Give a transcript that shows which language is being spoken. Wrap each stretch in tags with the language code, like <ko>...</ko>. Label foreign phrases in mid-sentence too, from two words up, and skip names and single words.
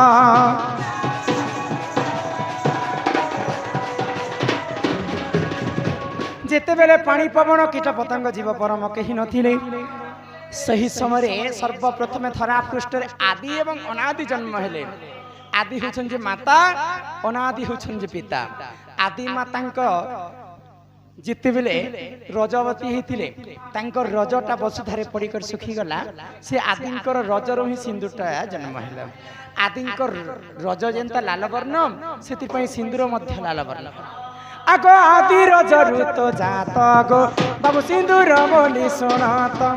<or>ଯେତେବେଳେ ପାଣି ପବନ କୀଟ ପତଙ୍ଗ ଜୀବ ପରମ କେହି ନଥିଲେ ସେହି ସମୟରେ ସର୍ବପ୍ରଥମେ ଧରା ପୃଷ୍ଠରେ ଆଦି ଏବଂ ଅନାଦି ଜନ୍ମ ହେଲେ ଆଦି ହେଉଛନ୍ତି ମାତା ଅନାଦି ହେଉଛନ୍ତି ପିତା ଆଦି ମାତାଙ୍କ ଯେତେବେଳେ ରଜବତୀ ହେଇଥିଲେ ତାଙ୍କ ରଜଟା ବସୁଧାରେ ପଡ଼ିକରି ଶୁଖିଗଲା ସେ ଆଦିଙ୍କର ରଜରୁ ହିଁ ସିନ୍ଦୁରଟା ଜନ୍ମ ହେଲା ଆଦିଙ୍କ ରଜ ଯେନ୍ତା ଲାଲ ବର୍ଣ୍ଣ ସେଥିପାଇଁ ସିନ୍ଦୁର ମଧ୍ୟ ଲାଲ ବର୍ଣ୍ଣ ଆଗ ଆଦି ରଜରୁ ତ ଜାତ ଗো ବାବୁ ସିନ୍ଦୁର ବୋଲି ଶୁଣତ</or>